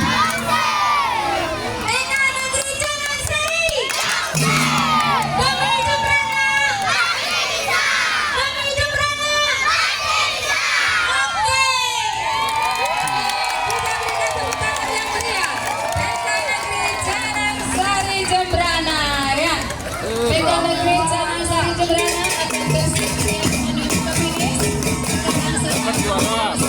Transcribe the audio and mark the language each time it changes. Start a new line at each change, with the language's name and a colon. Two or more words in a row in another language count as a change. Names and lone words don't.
Indonesian: TK Negeri Canang Sari. Damai Jembrana. Damai Jembrana. Oke. Kita berikan tepuk tangan yang meriah. TK Negeri Canang Sari Jembrana ya. TK Negeri Canang Sari Jembrana akan bersiap menuju ke finish. Dapat juara.